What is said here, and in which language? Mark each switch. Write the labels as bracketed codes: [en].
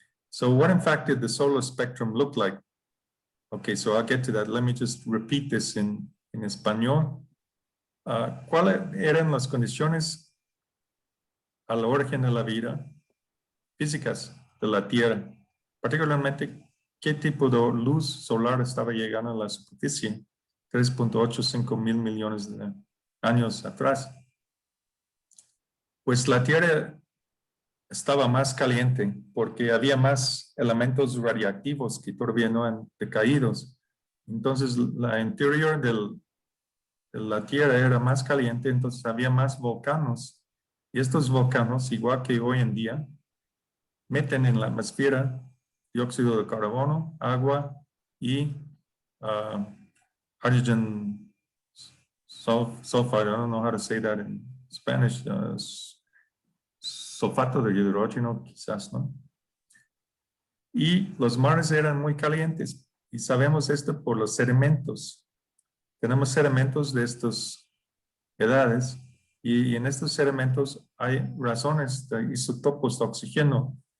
[en] So what in fact did the solar spectrum look like? Okay, so I'll get to that. Let me just repeat this in español. [es] ¿Cuáles eran las condiciones al origen de la vida físicas de la Tierra? Particularmente, ¿qué tipo de luz solar estaba llegando a la superficie 3.85 mil millones de años atrás? Pues la Tierra estaba más caliente porque había más elementos radiactivos que todavía no han decaído. Entonces, la interior de la Tierra era más caliente, entonces había más volcanos. Y estos volcanos, igual que hoy en día, meten en la atmósfera dióxido de carbono, agua y [en] hydrogen sulfide. I don't know how to say that in Spanish. [es] Sulfato de hidrógeno, quizás, ¿no? Y los mares eran muy calientes. Y sabemos esto por los sedimentos. Tenemos sedimentos de estas edades. Y en estos sedimentos hay razones de isótopos de oxígeno.